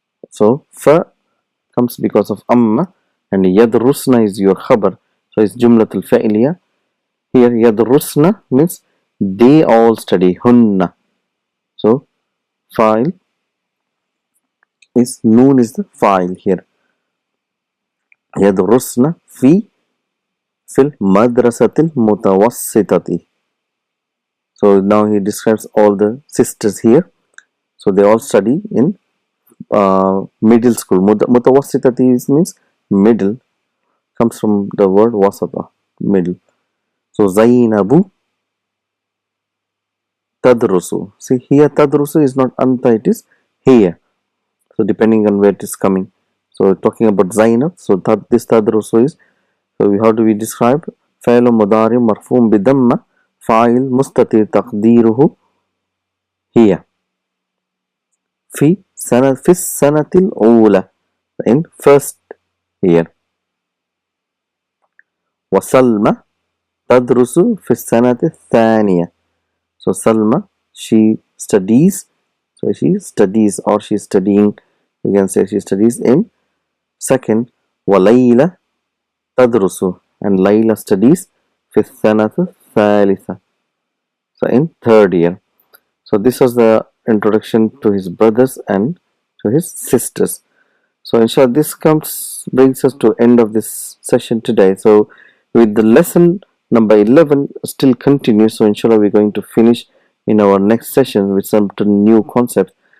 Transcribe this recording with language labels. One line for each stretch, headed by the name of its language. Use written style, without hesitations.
English: So fa comes because of amma, and
Arabic: يدرسن
English: is your khabar. So it's jumlatul fa'iliya. Here
Arabic: يدرسن
English: means they all study. hunna. So file is noon is the file here.
Arabic: يدرسن في المدرسة المتوسطة.
English: So now he describes all the sisters here. So they all study in middle school. Mutawassitati means middle, comes from the word wasata, middle. So Zainabu tadrusu. See here tadrusu is not anta, it is here. So depending on where it is coming. So talking about Zainab, so this tadrusu is, so how do we describe?
Arabic: فعل مضارع مرفوع بضمة فاعل مستتر تقديره هي في السنة الأولى,
English: in first year.
Arabic: وسلمى تدرس في السنة الثانية.
English: So Salma, she studies. So she studies, or she is studying. You can say she studies in second.
Arabic: وَلَيْلَ تَدْرُسُ,
English: and Layla studies
Arabic: في السنة الثالثة.
English: So in third year. So this was the introduction to his brothers and to his sisters. So inshallah this brings us to end of this session today. So with the lesson number 11 still continues. So inshallah we're going to finish in our next session with some new concepts.